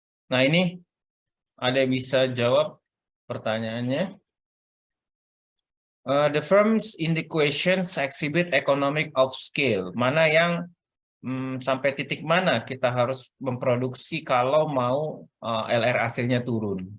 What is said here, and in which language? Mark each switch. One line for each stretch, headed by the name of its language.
Indonesian: Nah, ini ada yang bisa jawab pertanyaannya.
English: The firms in the questions exhibit economic of scale.
Indonesian: Mana yang sampai titik mana kita harus memproduksi kalau mau LRAC-nya turun?